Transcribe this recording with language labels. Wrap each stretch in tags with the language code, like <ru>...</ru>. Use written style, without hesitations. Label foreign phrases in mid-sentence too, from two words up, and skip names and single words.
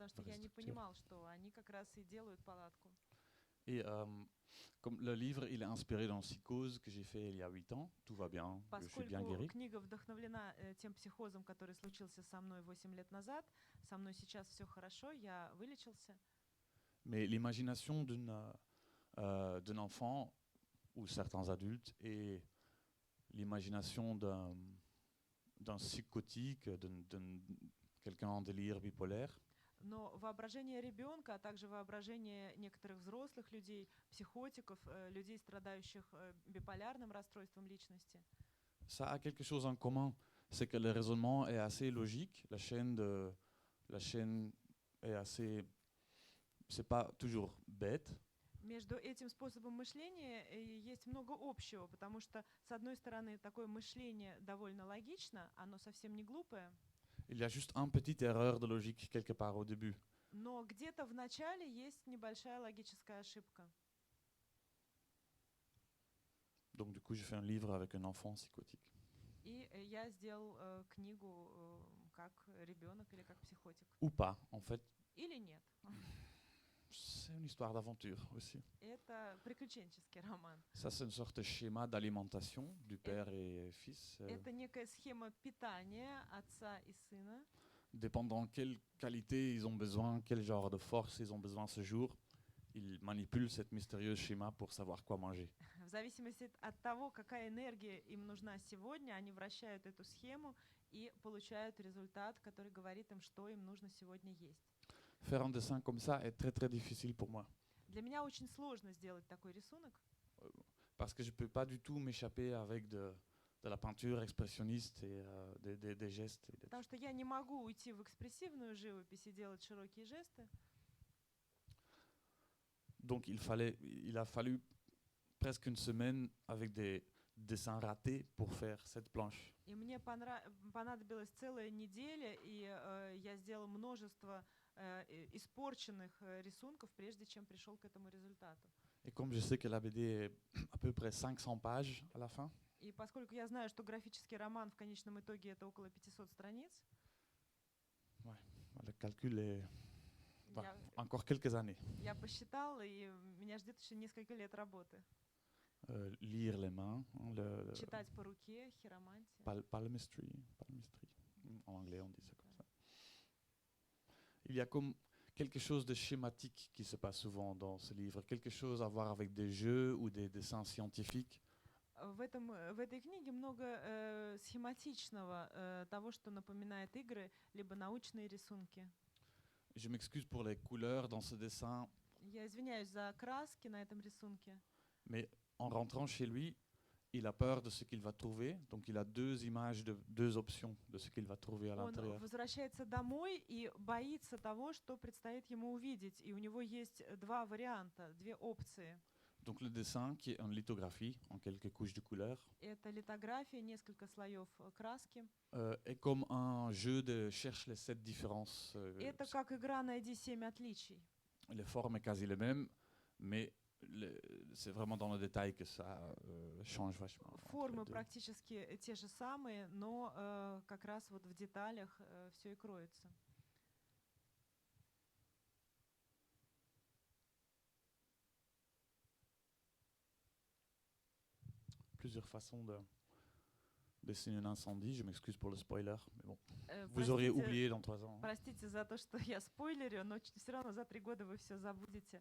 <ru>потому что я не понимал, что они как раз и делают палатку.</ru> <fr>Et comme le livre, il est inspiré dans Psychose que j'ai fait il y a 8 ans, tout va bien, je suis bien</fr> <ru>Поскольку</ru> <fr>guéri.</fr> <ru>книга вдохновлена тем психозом, который случился со мной 8 лет назад, со мной сейчас все хорошо, я вылечился.</ru> <fr>Mais l'imagination d'un enfant ou certains adultes et l'imagination d'un psychotique, quelqu'un en délire bipolaire,</fr> <ru>Но воображение ребенка, а также воображение некоторых взрослых людей, психотиков, людей, страдающих биполярным расстройством личности,</ru> <fr>ça a quelque chose en commun, c'est que le raisonnement est assez logique, la chaîne est assez, c'est pas toujours bête.</fr> <ru>между этим способом мышления есть много общего, потому что, с одной стороны, такое мышление довольно логично, оно совсем не глупое,</ru> <fr>Il y a juste une petite erreur de logique quelque part au début.</fr> <ru>но где-то в начале есть небольшая логическая ошибка.</ru> <fr>Donc du coup, je fais un livre avec un enfant psychotique.</fr> <ru>И я сделал книгу как ребенок или как психотик.</ru> <fr>Ou pas, en fait,</fr> <ru>Или нет.</ru> <fr>c'est une histoire d'aventure aussi.</fr> <ru>Это приключенческий роман.</ru> <fr>Ça, c'est une sorte de schéma d'alimentation du père et fils.</fr> <ru>Это некая схема питания отца и сына.</ru> <fr>Dépendant quelle qualité ils ont besoin, quel genre de force ils ont besoin ce jour, ils manipulent cette mystérieuse schéma pour savoir quoi manger.</fr> <ru>В зависимости от того, какая энергия им нужна сегодня, они вращают эту схему и получают результат, который говорит им, что им нужно сегодня есть.</ru> <fr>Faire un dessin comme ça est très très difficile pour moi.</fr> <ru>Для меня очень сложно сделать такой рисунок,</ru> <fr>Parce que je ne peux pas du tout m'échapper avec de la peinture expressionniste et des gestes.</fr> <ru>потому что я не могу уйти в экспрессивную живопись и делать широкие жесты.</ru> <fr>Donc il a fallu presque une semaine avec des dessins ratés pour faire cette planche.</fr> <ru>И мне понадобилась целая неделя, и я сделала множество испорченных рисунков, прежде чем пришел к этому результату.</ru> <fr>Et comme je sais que la BD est à peu près 500 pages à la fin,</fr> <ru>И поскольку я знаю, что графический роман в конечном итоге это около 500 страниц,</ru> <fr>le calcul est</fr> <ru>я,</ru> <fr>encore quelques années.</fr> <ru>я посчитал, и меня ждет еще несколько лет работы.</ru> <fr>Lire les mains, hein,</fr> <ru>Читать по руке, хиромантия.</ru> <fr>palmistry, en anglais on dit ça comme ça. Il y a comme quelque chose de schématique qui se passe souvent dans ce livre, quelque chose à voir avec des jeux ou des dessins scientifiques.</fr> <ru>В этой книге много схематичного, того, что напоминает игры, либо научные рисунки.</ru> <fr>Je m'excuse pour les couleurs dans ce dessin,</fr> <ru>Я извиняюсь за краски на этом рисунке.</ru> <fr>mais en rentrant chez lui, il a peur de ce qu'il va trouver, donc il a deux images, deux options de ce qu'il va trouver à</fr> <ru>Он</ru> <fr>l'intérieur.</fr> <ru>возвращается домой и боится того, что предстоит ему увидеть. И у него есть два варианта, две опции.</ru> <fr>Donc le dessin, qui est une lithographie en quelques couches de couleurs,</fr> <ru>Это литография, несколько слоев краски.</ru> <fr>est comme un jeu de cherche les 7 différences.</fr> <ru>Это как игра «Найди 7 отличий».</ru> <fr>Les formes est quasi les mêmes, mais c'est vraiment dans le détail que ça change vachement. entre</fr> <ru>Формы</ru> <fr>les deux.</fr> <ru>практически те же самые, но как раз вот в деталях все и кроется.</ru> <fr>Plusieurs façons de dessiner un incendie. Je m'excuse pour le spoiler, mais bon, vous</fr> <ru>Простите,</ru> <fr>auriez oublié dans 3 ans.</fr> <ru>простите за то, что я спойлерю, но все равно за 3 года вы все забудете.</ru>